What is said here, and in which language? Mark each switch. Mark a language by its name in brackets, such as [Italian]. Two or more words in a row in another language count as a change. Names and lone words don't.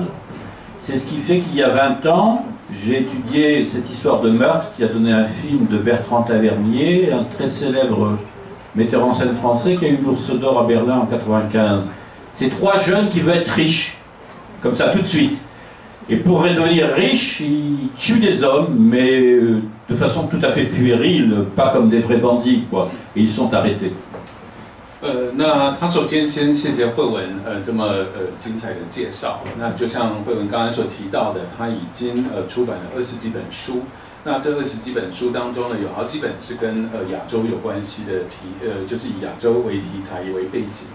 [French] C'est ce qui fait qu'il y a 20 ans, j'ai étudié cette histoire de meurtre qui a donné un film de Bertrand Tavernier, un très célèbre metteur en scène français qui a eu l'Ours d'Or à Berlin en 1995. C'est trois jeunes qui veulent être riches, comme ça tout de suite. Et pour devenir riches, ils tuent des hommes, mais de façon tout à fait puérile, pas comme des vrais bandits, quoi. Et ils sont arrêtés. [Chinese] 那他首先谢谢慧文这么精彩的介绍。那就像慧文刚才所提到的，他已经出版了20几本书。那这20几本书当中呢，有好几本是跟亚洲有关系的就是以亚洲为题材为背景。